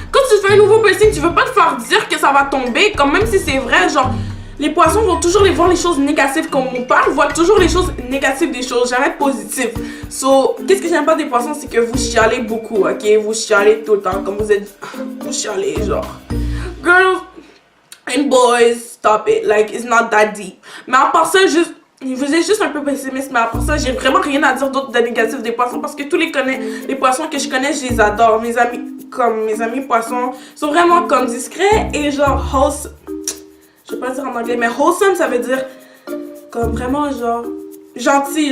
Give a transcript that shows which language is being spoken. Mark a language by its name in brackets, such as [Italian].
[French] Quand tu fais un nouveau piercing, tu veux pas te faire dire que ça va tomber, comme même si c'est vrai, genre. Les poissons vont toujours voir les choses négatives, comme mon père voit toujours les choses négatives des choses, jamais positives. So, qu'est-ce que j'aime pas des poissons, c'est que vous chialez beaucoup, ok? Vous chialez tout le temps, comme vous êtes... Vous chialez, genre... [English] Girls and boys, stop it, like, it's not that deep. [French] Mais à part ça, vous êtes juste un peu pessimiste, mais à part ça, j'ai vraiment rien à dire d'autre de négatif des poissons, parce que tous les poissons que je connais, je les adore. Mes amis poissons sont vraiment comme discrets et genre wholesome. Je vais pas dire en anglais, mais wholesome, ça veut dire comme vraiment genre gentil.